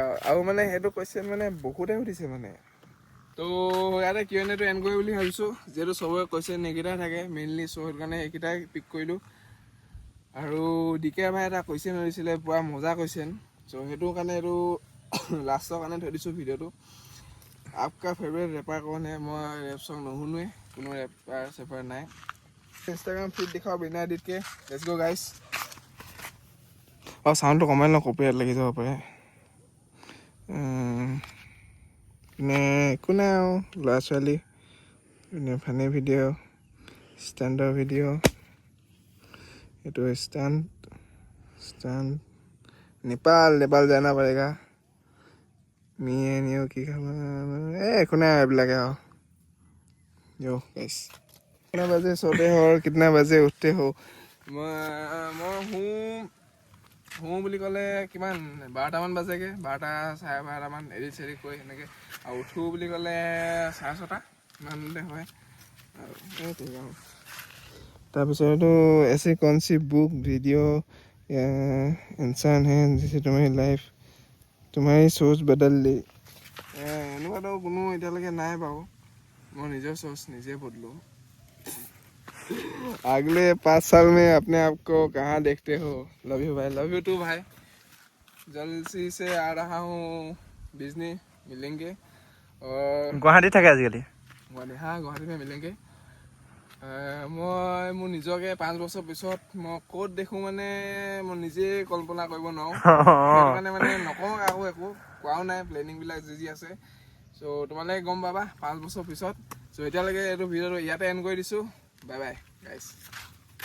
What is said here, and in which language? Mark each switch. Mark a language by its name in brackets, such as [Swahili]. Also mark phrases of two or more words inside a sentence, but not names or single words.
[Assamese] আৰু মানে সেইটো কুৱেশ্যন মানে বহুতে সুধিছে মানে, তো ইয়াতে Q&Aটো এণ্ড কৰি বুলি ভাবিছোঁ, যিহেতু চবৰে কুৱেশ্যন এইকেইটাই থাকে মেইনলি। চ' সেইটো কাৰণে এইকেইটাই পিক কৰিলোঁ। আৰু DK ভাই এটা কুৱেশ্যন সুধিছিলে, পুৰা মজা কুৱেশ্যন। চ' সেইটো কাৰণে এইটো লাষ্টৰ কাৰণে থৈ দিছোঁ ভিডিঅ'টো। [Hindi] आपका फेवरेट ৰেপাৰ कौन है? [Assamese] মই [English] rap song [Assamese] নুশুনোৱে, কোনো ৰেপাৰ নাই। [English] Instagram feed [Assamese] দেখাও বিনা এডিটকে। [English] Let's go guys. [Assamese] চাউণ্ডটো কমাই লওঁ, কপিৰাইট লাগি যাব পাৰে। একো নাই আৰু ল'ৰা ছোৱালী [English] funny video', [Assamese] ষ্টাণ্ডৰ ভিডিঅ', এইটো ষ্টাণ্ট [Hindi] नेपाल जाना पड़ेगा मियो की खबर [Assamese] একো নাই এইবিলাকে আৰু [Hindi] यो गाइस कितना बजे सोते हो और कितना बजे उठते हो [Assamese] মই শু বুলি ক'লে কিমান 12টামান বাজেগে 12টা 12:30মান এডিট চেডিট কৰি সেনেকৈ আৰু উঠো বুলি ক'লে 6:30 ইমানতে হয় আৰু এইটোৱে আৰু তাৰপিছতো [Hindi] ऐसे कौन सी बुक वीडियो इंसान है जिसे तुम्हारी लाइफ तुम्हारी सोच बदल दी [Assamese] এনেকুৱাতো কোনো এতিয়ালৈকে নাই বাৰু মই নিজৰ सोच নিজে বদলো [Hindi] अगले 5 साल में अपने आप को कहाँ देखते हो [English] love you [Hindi] भाई [English] love you too [Hindi] भाई जल्दी से आ रहा हूँ बिजनी मिलेंगे और [Assamese] গুৱাহাটীত থাকে আজিকালি গুৱাহাটী [Hindi] में मिलेंगे [Assamese] মই মোৰ নিজকে 5 বছৰ পিছত মই ক'ত দেখোঁ মানে মই নিজে কল্পনা কৰিব নোৱাৰোঁ সেইটো কাৰণে মানে নকওঁ কাকো একো কোৱাও নাই প্লেনিংবিলাক যি আছে চ' তোমালোকে গম পাবা 5 বছৰ পিছত চ' এতিয়ালৈকে এইটো ভিডিঅ'টো ইয়াতে এণ্ড কৰি দিছোঁ [English] bye bye guys